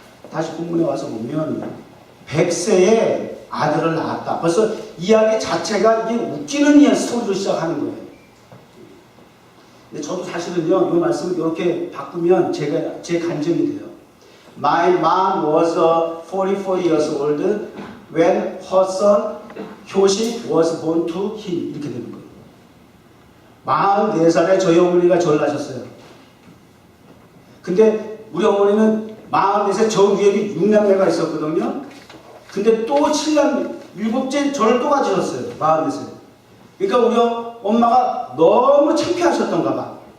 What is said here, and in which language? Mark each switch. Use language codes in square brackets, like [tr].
[ko] 다시 본문에 와서 보면 100세에 아들을 낳았다. 벌써 이야기 자체가 이게 웃기는 스토리로 시작하는 거예요. 근데 저도 사실은요, 이 말씀을 이렇게 바꾸면 제 간증이 돼요. [en] My mom was 44 years old when her son 효식 was born to him. [ko] 이렇게 되는 거예요. 44살에 저희 어머니가 저를 낳으셨어요. 근데 우리 어머니는 44세 저 위에 6남매가 있었거든요. 근데 또 7남, 7째 저를 또 가지셨어요. 44세. 그러니까 우리 엄마가 너무 창피하셨던가 봐.